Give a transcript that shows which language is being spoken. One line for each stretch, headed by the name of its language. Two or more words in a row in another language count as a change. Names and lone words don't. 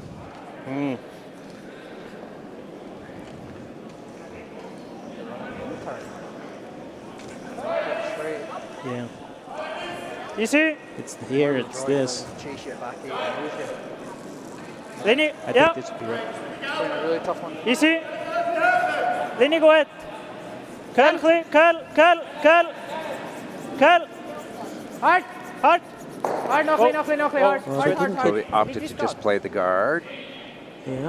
English: Yeah. You see? It's here, it's this. Linje, I ja. think this would be right. A really tough one. Easy. Linje, go ahead. Curl, curl. Hard. Hard. Hard, noch hard. Well, Hard, they didn't So they opted to just play the guard. Yeah.